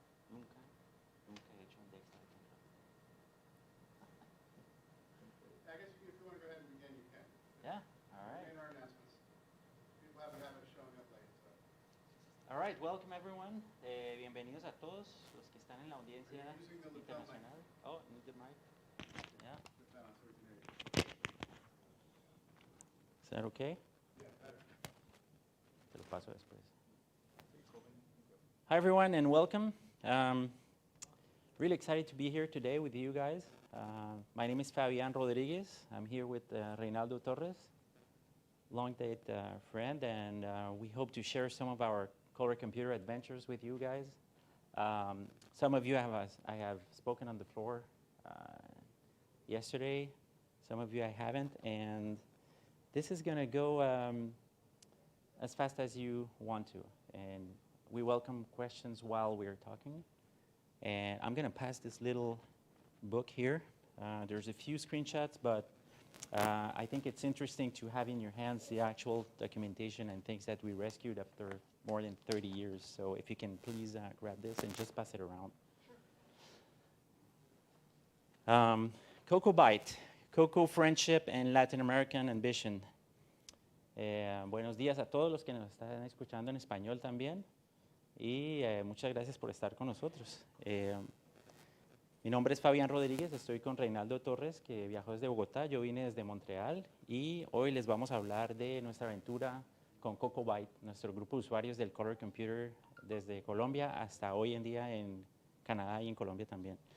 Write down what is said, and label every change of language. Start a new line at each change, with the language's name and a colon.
Spanish: Nunca he hecho un Dexter tan rápido.
English: I guess if you want to go ahead and begin, you can. Yeah, all We're right. doing our announcements. People have a habit of showing up late, so. All right, welcome everyone.
Spanish: Bienvenidos a todos los que están en la audiencia
English: Are you using the lapel mic? internacional. Oh, need the mic. Yeah. Put that on so we can hear you. Is that okay? Yeah, better.
Spanish: Te lo paso después.
English: Hi everyone and welcome. Really excited to be here today with you guys. My name is Fabian Rodriguez. I'm here with Reynaldo Torres, long date friend, and we hope to share some of our color computer adventures with you guys. Some of you I have spoken on the floor yesterday. Some of you I haven't, and this is going to go as fast as you want to. And we welcome questions while we're talking. And I'm going to pass this little book here. There's a few screenshots, but I think it's interesting to have in your hands the actual documentation and things that we rescued after more than 30 years. So if you can please grab this and just pass it around. CoCoByte, CoCo Friendship and Latin American Ambition.
Spanish: Buenos días a todos los que nos están escuchando en español también. Y muchas gracias por estar con nosotros. Mi nombre es Fabián Rodríguez, estoy con Reynaldo Torres, que viajó desde Bogotá, yo vine desde Montreal, y hoy les vamos a hablar de nuestra aventura con CoCoByte, nuestro grupo de usuarios del Color Computer desde Colombia hasta hoy en día en Canadá y en Colombia también.